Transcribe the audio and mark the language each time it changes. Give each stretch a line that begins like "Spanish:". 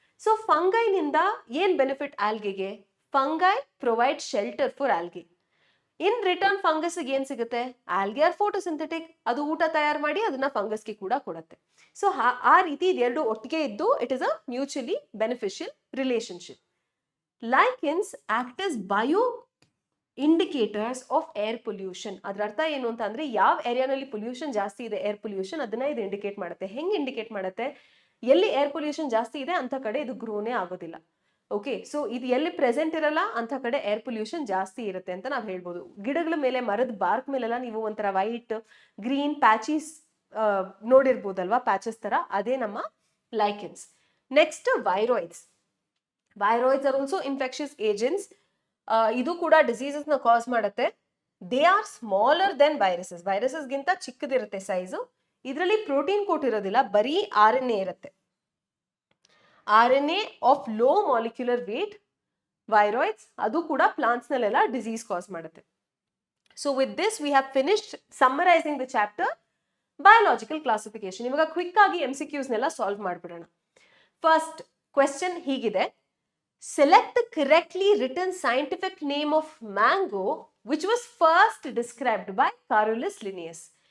Kannada: So ಫಂಗೈನಿಂದ ಏನ್ benefit ಆಲ್ಗೆಗೆ?
English: Fungi provide shelter for algae.
Kannada: In return fungus ಏನ್ ಸಿಗುತ್ತೆ? Algae R photosynthetic, ಅದು ಊಟ ತಯಾರು ಮಾಡಿ ಅದನ್ನ ಫಂಗಸ್ಗೆ ಕೂಡ ಕೊಡುತ್ತೆ.
English: so
Kannada: ಆ ರೀತಿ ಇದೆರಡು ಒಟ್ಟಿಗೆ ಇದ್ದು
English: It is a mutually beneficial relationship. Lichens act as bio indicators of air pollution.
Kannada: ಅದರ ಅರ್ಥ ಏನು ಅಂತ ಅಂದ್ರೆ, ಯಾವ ಏರಿಯಾನಲ್ಲಿ ಪೊಲ್ಯೂಷನ್ ಜಾಸ್ತಿ ಇದೆ, ಏರ್ ಪೊಲ್ಯೂಷನ್, ಅದನ್ನ ಇದು ಇಂಡಿಕೇಟ್ ಮಾಡುತ್ತೆ. ಹೆಂಗ್ ಇಂಡಿಕೇಟ್ ಮಾಡುತ್ತೆ? ಎಲ್ಲಿ ಏರ್ ಪೊಲ್ಯೂಷನ್ ಜಾಸ್ತಿ ಇದೆ ಅಂತ ಕಡೆ ಇದು ಗ್ರೋನೇ ಆಗೋದಿಲ್ಲ. ಓಕೆ, ಸೊ ಇದು ಎಲ್ಲಿ ಪ್ರೆಸೆಂಟ್ ಇರಲ್ಲ ಅಂತ ಕಡೆ ಏರ್ ಪೊಲ್ಯೂಷನ್ ಜಾಸ್ತಿ ಇರುತ್ತೆ ಅಂತ ನಾವು ಹೇಳ್ಬೋದು. ಗಿಡಗಳ ಮೇಲೆ, ಮರದ ಬಾರ್ಕ್ ಮೇಲೆಲ್ಲ ನೀವು ಒಂಥರ ವೈಟ್ ಗ್ರೀನ್ ಪ್ಯಾಚೀಸ್ ನೋಡಿರ್ಬೋದಲ್ವಾ, ಪ್ಯಾಚಸ್ ತರ, ಅದೇ ನಮ್ಮ lichens.
English: Next, viroids. Viroids are also infectious agents.
Kannada: ಇದು ಕೂಡ ಡಿಸೀಸಸ್ ನ ಕಾಸ್ ಮಾಡುತ್ತೆ.
English: They are smaller than viruses.
Kannada: Viruses ಗಿಂತ ಚಿಕ್ಕದಿರುತ್ತೆ ಸೈಜು. ಇದರಲ್ಲಿ ಪ್ರೋಟೀನ್ ಕೋಟ್ ಇರೋದಿಲ್ಲ, ಬರೀ RNA ಇರುತ್ತೆ.
English: RNA of low molecular weight viroids.
Kannada: ಅದು ಕೂಡ ಪ್ಲಾಂಟ್ಸ್ ನಲ್ಲೆಲ್ಲ ಡಿಸೀಸ್ ಕಾಸ್ ಮಾಡುತ್ತೆ.
English: So with this we have finished summarising the chapter biological classification.
Kannada: ಇವಾಗ ಕ್ವಿಕ್ ಆಗಿ MCQs ನೆಲ್ಲ ಸಾಲ್ವ್ ಮಾಡ್ಬಿಡೋಣ.
English: First question ಹೀಗಿದೆ: select the correctly written scientific name of mango which was first described by Carolus Linnaeus.